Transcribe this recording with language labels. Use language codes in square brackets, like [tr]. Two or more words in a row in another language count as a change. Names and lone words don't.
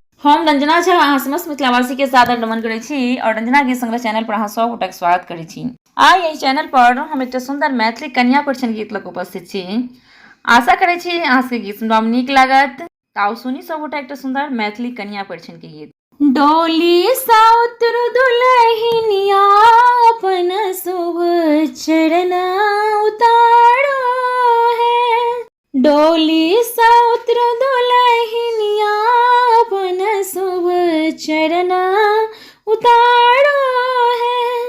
[mai] हम रंजना झा अहाँ समस्त मिथिलावासी के सादर नमन करै छी और रंजना गीत संग्रह चैनल पर अहाँ सब गोटाक स्वागत करै छी। आइ एहि चैनल पर हम एकटा सुंदर मैथिली कन्या परिछन गीत लऽ कऽ उपस्थित छी। आशा करै छी अहाँ सबके गीत सुनबा में नीक लागत। ताउ सुनी सब गोटा एकटा सुंदर मैथिली कन्या परिछन के गीत। डोली सा उतरू दुलहिनिया अपन शुभ चरण उतारो है। डोली सा उतरू दुलहिनिया अपन शुभ चरण उतारो है।